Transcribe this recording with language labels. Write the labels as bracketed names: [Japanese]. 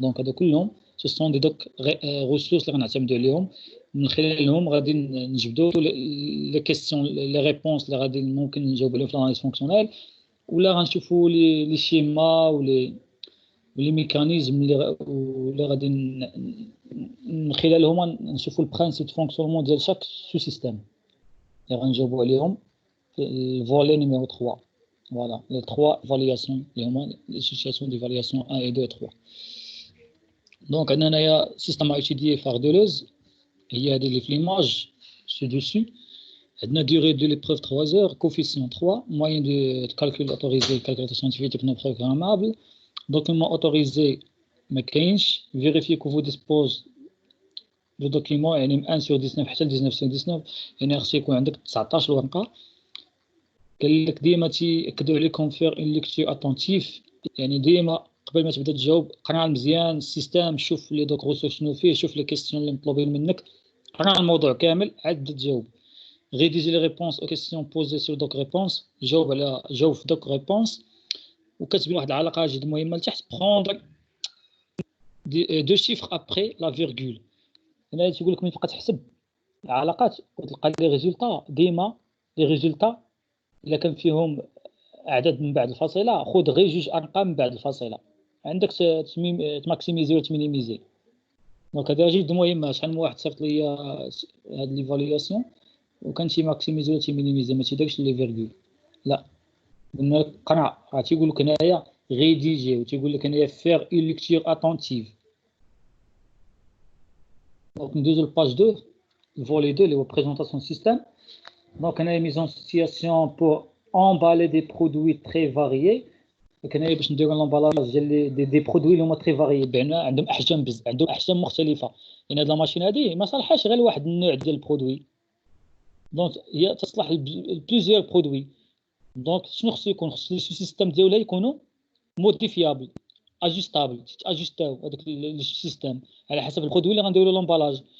[Arabic] دونك هادو كلهم سو سون دي دوك ريسورس اللي غنعتمدوا عليهم من خلالهم غادي نجبدوا لي كيسيون لي ريبونس اللي غادي ممكن نجاوب عليهم في الاناليز فونكسيونيل ولا غنشوفوا لي شيما ولي ميكانيزم اللي غادي من خلالهم نشوفوا البرانسيب فونكسيونمون ديال شاك سو سيستيم اللي غنجاوبوا عليهم في الفولي نيميرو 3. [French] Voilà, les 3 évaluations, les situations d'évaluation 1 et 2 et 3. Donc, on a un système à étudier Fardeleuse. Il y a des images ci-dessus. On a durée de l'épreuve 3 heures, coefficient 3, moyen de calcul autorisé, calculateur scientifique non programmable, document autorisé, mécanique, vérifiez que vous disposez de documents 1 sur 19 [Arabic] حتى 19 sur 19 يعني خص يكون عندك 19 ورقة. قال لك ديما تيأكدوا عليكم فير اون ليكتور اتونتيف يعني ديما قبل ما تبدا تجاوب قرا مزيان السيستم شوف لي دوك ريسورس شنو فيه شوف لي كيسيون اللي مطلوبين منك قرا الموضوع كامل عاد تجاوب. ريديجي لي ريبونس او كيسيون بوزي سور دوك ريبونس جاوب في دوك ريبونس وكتبين واحد العلاقه جد مهمه لتحت بروندر دو شيفر ابري لا فيرغول. هنا تيقول لك ملي تبقى تحسب العلاقات وتلقى لي ريزولطا ديما لي ريزولطا إلا كان فيهم أعداد من بعد الفاصلة خذ غير 2 أرقام من بعد الفاصلة عندك تماكسيميزي ولا تمينيميزي. دونك هذا جد مهم. شحال من واحد صيفط لي هاد ليفالياسيون وكان شي ماكسيميزي ولا تمينيميزي ما تيديرش لي فيرغول لا قلنا لك قرا. راه تيقول لك هنايا ريديجي وتيقول لك هنايا فير اون ليكتور اتونتيف. دونك ندوزو لباج 2 الفولي 2 اللي هو بريزونطاسيون سيستيم. [French] Donc, on a une mise en situation pour emballer des produits très variés. Donc, on a [Arabic] باش نديروا l'emballage ديال [French] des produits [Arabic] اللي هما [French] très variés [Arabic] بمعنى عندهم احجام عندهم احجام مختلفه. يعني هاد الماشين هذه ما صالحاش غير لواحد النوع ديال البرودوي. دونك هي تصلح لبليزيور برودوي. دونك شنو خصو يكون خص السيستم ديالها يكونوا موديفيابل اجستابل تاجستاو هذاك السيستم على حسب البرودوي اللي غنديروا لومبالاج.